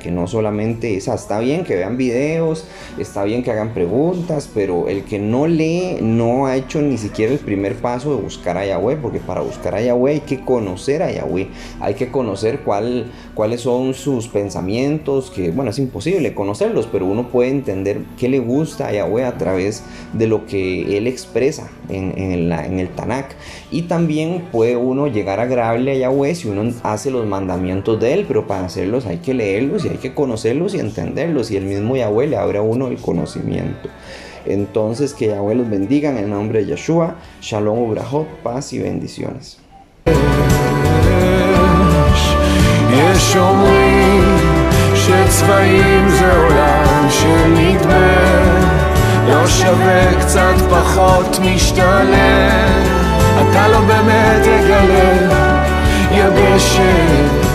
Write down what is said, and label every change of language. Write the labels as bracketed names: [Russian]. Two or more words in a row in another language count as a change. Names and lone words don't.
[Spanish] Que no solamente está bien que vean videos, está bien que hagan preguntas, pero el que no lee no ha hecho ni siquiera el primer paso de buscar a Yahweh, porque para buscar a Yahweh hay que conocer a Yahweh, hay que conocer cuáles son sus pensamientos, que bueno, es imposible conocerlos, pero uno puede entender qué le gusta a Yahweh a través de lo que él expresa en el Tanakh. Y también puede uno llegar agradable a Yahweh si uno hace los mandamientos de él, pero para hacerlos hay que leerlos y hay que conocerlos y entenderlos, y el mismo Yahweh le abre a uno el conocimiento. Entonces, que Yahweh los bendiga en el nombre de Yeshua. [Hebrew] שלום וברכות, [Spanish] paz y bendiciones. [Hebrew] יש אומרים שצבעים זה עולם שנדמה לא שווה, קצת פחות משתלם, אתה לא באמת תגלה יבשת.